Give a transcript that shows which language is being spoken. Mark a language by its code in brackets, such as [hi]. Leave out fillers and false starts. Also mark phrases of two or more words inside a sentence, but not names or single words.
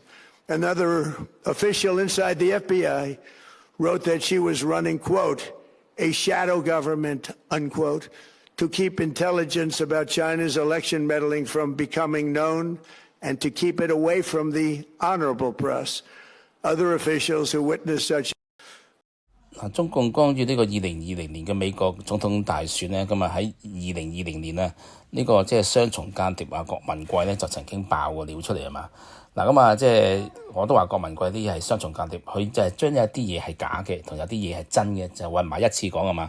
[en] Another official inside the FBI wrote that she was running, quote, a shadow government, unquote, to keep intelligence about China's election meddling from becoming known and to keep it away from the honorable press. Other officials who witnessed such [yue] 中共干預呢個2020年嘅美國總統大選呢，咁啊喺2020年啊，呢個即係雙重間諜啊，郭文貴呢就曾經爆過料出嚟啊嘛。嗱咁啊，即係我都話郭文貴啲嘢係雙重間諜，佢就係將有啲嘢係假嘅，同有啲嘢係真嘅，就混埋一次講啊嘛。